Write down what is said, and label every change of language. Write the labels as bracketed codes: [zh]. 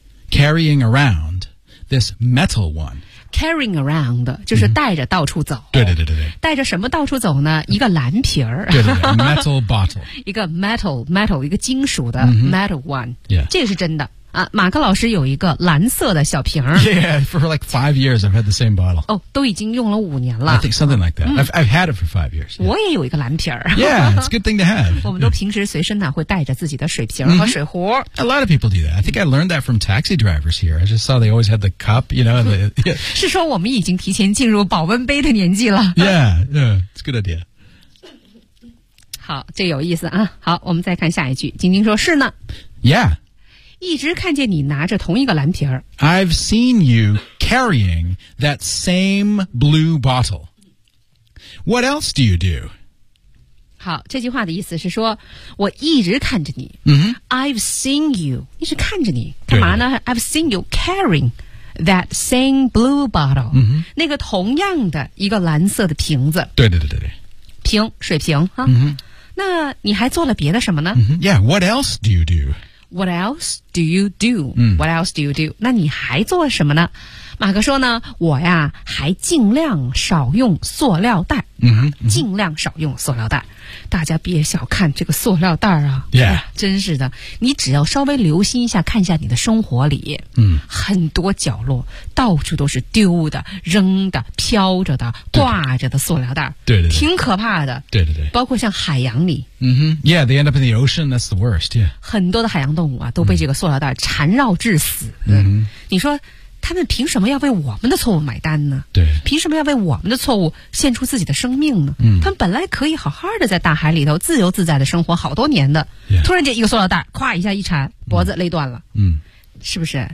[en] Carrying around this metal one. Carrying around [zh] 就是带着到处走。对对对对对。带着什么到处走呢？一个蓝瓶儿。对对对。 [en] Metal bottle. [zh] 一个 metal 一个金属的 [en] metal one. Yeah. [zh] 这个是真的啊。马克老师有一个蓝色的小瓶儿。 [en] Yeah, for like 5 years, I've had the same bottle. [zh] 哦，都已经用了五年了。 [en] I think something like that. I've had it for 5 years.、 Yeah. [zh] 我也有一个蓝瓶儿。 [en] Yeah, it's a good thing to have. [zh] 我们都平时随身呢会带着自己的水瓶和水壶。 [en] A lot of people do that. I think I learned that from taxi drivers here. I just saw they always had the cup, you know. The, yeah. [zh] 是说我们已经提前进入保温杯的年纪了。 [en] Yeah, it's a good idea. [zh] 好，这有意思啊。好，我们再看下一句。晶晶说是呢。 [en] Yeah. [zh] 一直看见你拿着同一个蓝瓶儿。 [en] I've seen you carrying that same blue bottle. What else do you do? [zh] 好，这句话的意思是说，我一直看着你。 [en] I've seen you, [zh] 一直看着你。干嘛呢？ [en] I've seen you carrying that same blue bottle.、 Mm-hmm. [zh] 那个同样的一个蓝色的瓶子。对对对对对。瓶，水瓶。哈。那你还做了别的什么呢？ [en] Yeah, what else do you do? What else do you do?、What else do you do? [zh] 那你还做什么呢？马克说呢，我呀还尽量少用塑料袋。尽量少用塑料袋。大家别小看这个塑料袋啊。 [en] Yeah. [zh] 真是的。你只要稍微留心一下，看一下你的生活里。很多角落到处都是丢的、扔的、飘着的、挂着的塑料袋。对对对。挺可怕的。对对对。包括像海洋里。 [en] Yeah, they end up in the ocean, that's the worst, yeah. [zh] 很多的海洋动物啊都被这个塑料袋缠绕致死。你说他们凭什么要为我们的错误买单呢？对，凭什么要为我们的错误献出自己的生命呢？他们本来可以好好的在大海里头自由自在的生活好多年的、突然间一个塑料袋咵一下一缠脖子勒断了。是不是？